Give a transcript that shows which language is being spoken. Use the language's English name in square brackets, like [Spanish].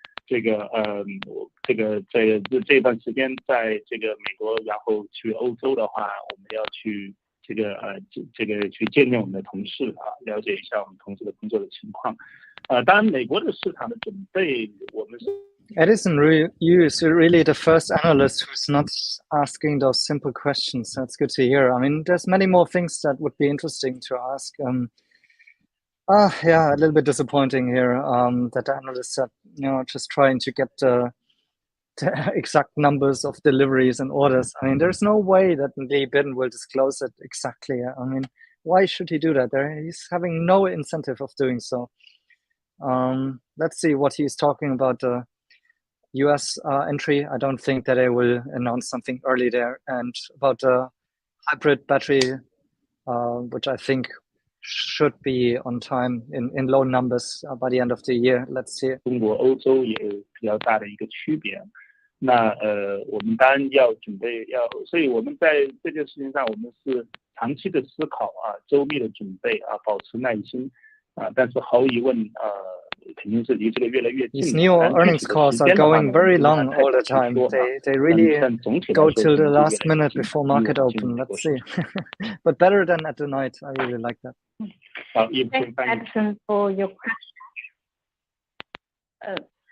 [Chinese] 这个在这段时间在这个美国，然后去欧洲的话，我们要去这个去见见我们的同事啊，了解一下我们同事的工作的情况。当然，美国的市场的准备，我们是。 [English] Edison Yu is really the first analyst who's not asking those simple questions. That's good to hear. I mean, there's many more things that would be interesting to ask. Yeah, a little bit disappointing here that the analysts are, just trying to get the exact numbers of deliveries and orders. I mean, there's no way that Li Bin will disclose it exactly. I mean, why should he do that? He's having no incentive of doing so. Let's see what he's talking about the US entry. I don't think that they will announce something early there. And about the hybrid battery, which I think should be on time in low numbers by the end of the year. Let's see. [Chinese] 中国、欧洲也有比较大的一个区别。那我们当然要准备所以我们在这件事情上，我们是长期的思考啊，周密的准备啊，保持耐心啊。但是毫无疑问肯定是离这个越来越近。 [English] These NIO earnings calls are going very long all the time. They really go till the last minute before market open. Let's see. But better than at the night. I really like that. Thanks, Edison, for your question.